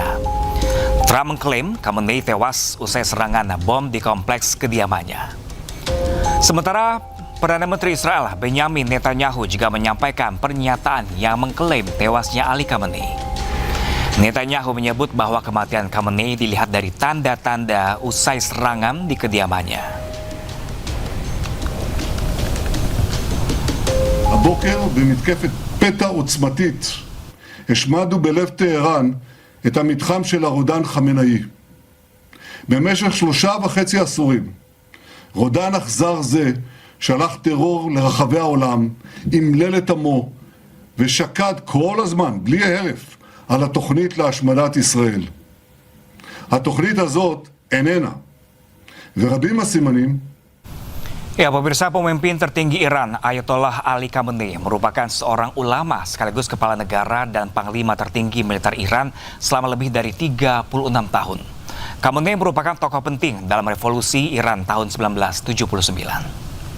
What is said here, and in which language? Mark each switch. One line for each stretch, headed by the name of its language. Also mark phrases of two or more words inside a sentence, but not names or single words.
Indonesian: Trump mengklaim Khamenei tewas usai serangan bom di kompleks kediamannya. Sementara Perdana Menteri Israel Benjamin Netanyahu juga menyampaikan pernyataan yang mengklaim tewasnya Ali Khamenei. Netanyahu menyebut bahwa kematian Khamenei dilihat dari tanda-tanda usai serangan di kediamannya.
Hebrew: הבוקר במתקפת פתע עוצמתית השמדנו בלב טהרן את המתחם של הרודן חמינאי. במשך 3.5 עשורים רודן אכזר זה שלח טרור לרחבי העולם, אמלל את עמו ושקד כל הזמן, בלי הרף, על התוכנית להשמדת ישראל. התוכנית הזאת איננה, ורבים הסימנים.
Indonesian: Ya, pemirsa, pemimpin tertinggi Iran Ayatollah Ali Khamenei merupakan seorang ulama sekaligus kepala negara dan panglima tertinggi militer Iran selama lebih dari 36 tahun. Khamenei merupakan tokoh penting dalam revolusi Iran tahun 1979.